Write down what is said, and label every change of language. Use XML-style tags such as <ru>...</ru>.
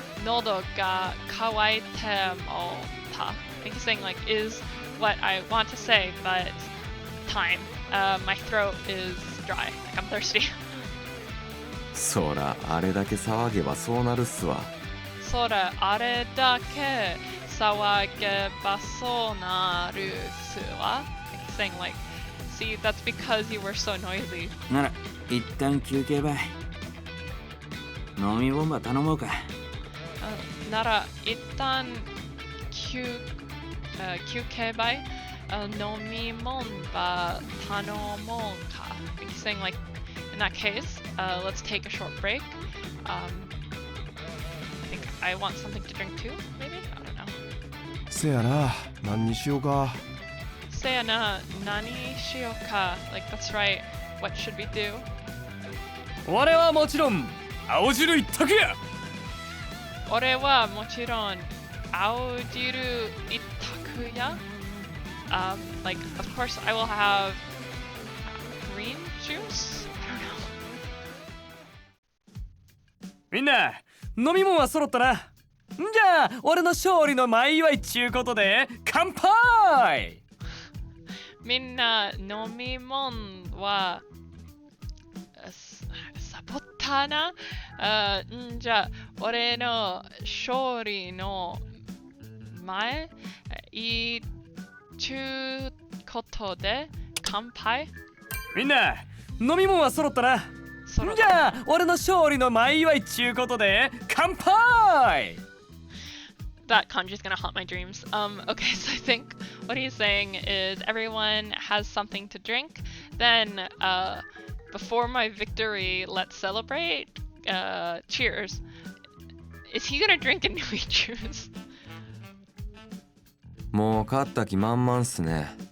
<ja>喉が渇いてもうた。</ja> <en>I think he's saying like is what I want to say, but time. My throat is dry. Like I'm thirsty.</en> <ja>そらあれだけ騒げばそうなるっすわ。そらあれだけ騒げばそうなるっすわ。</ja> <en>Like he's saying like, see, that's because you were so noisy.</en> <ja>なら一旦休憩ばい。飲み物頼もうか。なら一旦休憩ばい。飲み物ば頼もうか。</ja> <en>He's saying like, in that case, let's take a short break. I think I want something to drink too, maybe? I don't know.</en> <ja>せやな、何にしようか。せやな、何しようか。</ja> <en>Like, that's right. What should we do?</en> <ja>俺はもちろん青汁一択や。俺はもちろん青汁一択や。</ja> <en>Like, of course, I will have green juice? I don't know.</en> <ja>みんな飲み物は揃ったな。じゃあ俺の勝利の前祝いっちゅうことで乾杯。みんな飲み物はサボったな。じゃあ俺の勝利の前いいちゅうことで乾杯。みんな飲み物は揃ったな。じゃあ俺の勝利の前祝いっちゅうことで乾杯。</ja> <en>That kanji's gonna haunt my dreams. Okay, so I think what he's saying is everyone has something to drink. Then, before my victory, let's celebrate. Cheers. Is he gonna drink a Nui juice?</en> <ja>もう勝った気満々っすね。</ja>